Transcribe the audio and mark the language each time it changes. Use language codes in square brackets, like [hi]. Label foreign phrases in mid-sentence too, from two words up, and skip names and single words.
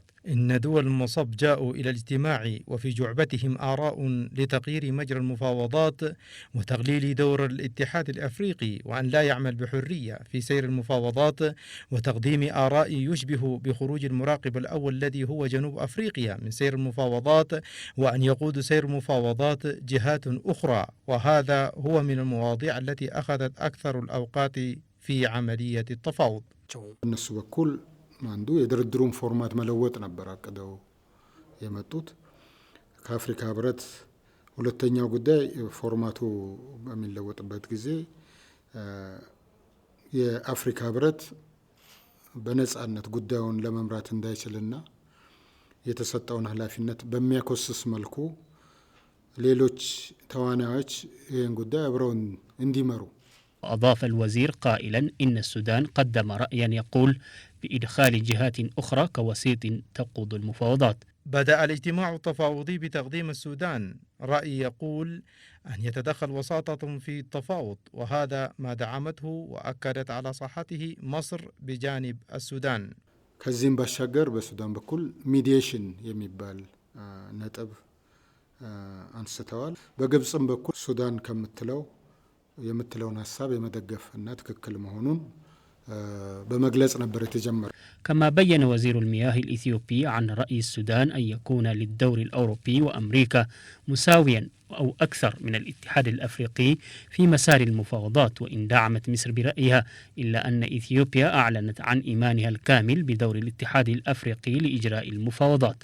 [ar] إن دول المصب جاءوا إلى الاجتماع وفي جعبتهم آراء لتغيير مجرى المفاوضات وتقليل دور الاتحاد الأفريقي وأن لا يعمل بحرية في سير المفاوضات وتقديم آراء يشبه بخروج المراقب الأول الذي هو جنوب أفريقيا من سير المفاوضات وأن يقود سير المفاوضات جهات أخرى، وهذا هو من المواضيع التي أخذت أكثر الأوقات في عملية التفاوض. [am] እነሱ በኩል አንዱ የድርድሩን ፎርማት መለወጥ ነበር አቅደው የመጡት። ከአፍሪካ ህብረት ሁለተኛው ጉዳይ ፎርማቱ በሚለወጥበት ጊዜ የአፍሪካ ህብረት በነጻነት ጉዳዩን ለመምራት እንዳይችልና የተሰጠውን ኃላፊነት በሚያኮስስ መልኩ ሌሎች ተዋናዮች ይህን ጉዳይ አብረው እንዲመሩ. [ar] أضاف الوزير قائلا إن السودان قدم رأيا يقول بإدخال جهات أخرى كوسيط تقود المفاوضات. بدأ الاجتماع التفاوضي بتقديم السودان رأي يقول أن يتدخل وساطة في التفاوض، وهذا ما دعمته وأكدت على صحته مصر بجانب السودان. [am] ከዚህም ባሻገር በሱዳን በኩል ሚዲዬሽን የሚባል ነጥብ አንስተዋል። በግብጽም በኩል ሱዳን የምትለውን ሐሳብ የመደገፍና ትክክል መሆኑን [ar] بمجلس نبر [am] የተጀመረ. [ar] كما بين وزير المياه الإثيوبي عن رأي السودان أن يكون للدور الأوروبي وأمريكا مساويا أو أكثر من الاتحاد الأفريقي في مسار المفاوضات، وإن دعمت مصر برأيها إلا أن إثيوبيا أعلنت عن إيمانها الكامل بدور الاتحاد الأفريقي لإجراء المفاوضات.